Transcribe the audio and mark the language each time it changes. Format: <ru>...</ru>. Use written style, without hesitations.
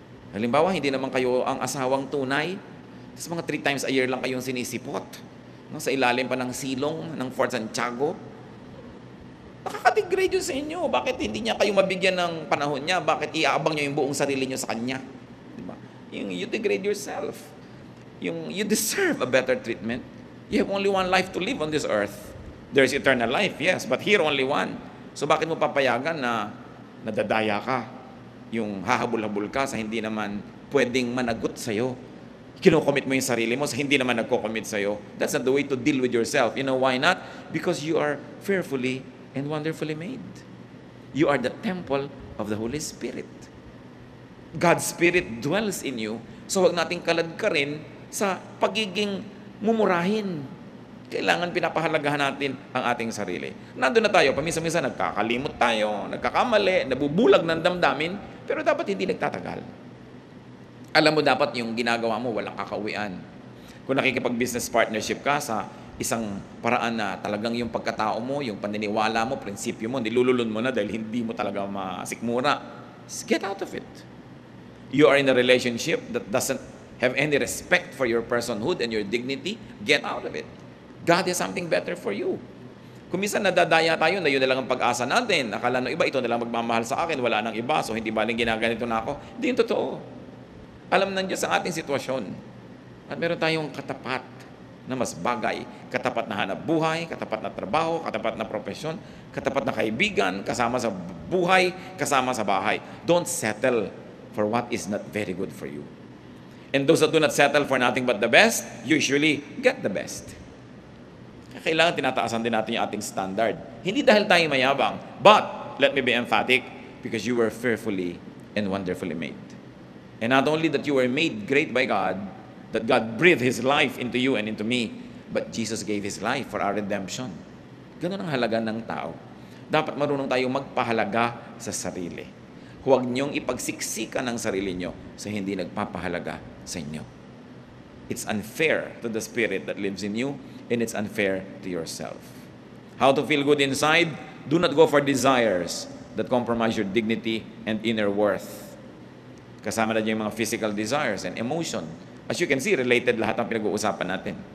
<tl>Halimbawa, hindi naman kayo ang asawang tunay, tapos mga 3 times a year lang kayong sinisipot. No, sa ilalim pa ng silong ng Fort Santiago. Nakaka-degrade yun sa inyo. Bakit hindi niya kayo mabigyan ng panahon niya? Bakit iaabang niyo yung buong sarili niyo sa kanya? Diba?</tl> <en>You degrade yourself. You deserve a better treatment. You have only one life to live on this earth. There's eternal life, yes, but here only one.</en> <tl>So bakit mo papayagan na nadadaya ka? Yung hahabol-habol ka sa hindi naman pwedeng managot sa'yo. Kinocommit mo yung sarili mo sa hindi naman nagko-commit sa'yo.</tl> <en>That's not the way to deal with yourself. You know why not? Because you are fearfully and wonderfully made. You are the temple of the Holy Spirit. God's Spirit dwells in you.</en> <tl>So huwag nating kaladkarin sa pagiging mumurahin. Kailangan pinapahalagahan natin ang ating sarili. Nandun na tayo, paminsan-minsan nagkakalimot tayo, nagkakamali, nabubulag ng damdamin, pero dapat hindi nagtatagal. Alam mo dapat yung ginagawa mo, walang kakauwian. Kung nakikipag-business partnership ka sa isang paraan na talagang yung pagkatao mo, yung paniniwala mo, prinsipyo mo, nilululun mo na dahil hindi mo talaga masikmura,</tl> <en>get out of it. You are in a relationship that doesn't have any respect for your personhood and your dignity, get out of it. God has something better for you.</en> <tl>Kung minsan nadadaya tayo na yun na lang ang pag-asa natin, akala ng iba, ito na lang magmamahal sa akin, wala nang iba, so hindi baling ginaganito na ako. Hindi yung totoo. Alam ng Diyos ang ating sitwasyon. At meron tayong katapat na mas bagay. Katapat na hanap buhay, katapat na trabaho, katapat na profesyon, katapat na kaibigan, kasama sa buhay, kasama sa bahay.</tl> <en>Don't settle for what is not very good for you. And those that do not settle for nothing but the best, usually get the best.</en> <tl>Kailangan tinataasan din natin yung ating standard. Hindi dahil tayo mayabang,</tl> <en>but, let me be emphatic, because you were fearfully and wonderfully made. And not only that you were made great by God, that God breathed His life into you and into me, but Jesus gave His life for our redemption.</en> <tl>Ganun ang halaga ng tao. Dapat marunong tayong magpahalaga sa sarili. Huwag niyong ipagsiksikan ang sarili niyo sa hindi nagpapahalaga sa inyo.</tl> <en>It's unfair to the Spirit that lives in you, and it's unfair to yourself. How to feel good inside? Do not go for desires that compromise your dignity and inner worth.</en> <tl>Kasama na yung mga physical desires and emotion.</tl> <en>As you can see,</en> <tl>related lahat ng pinag-uusapan natin.</tl>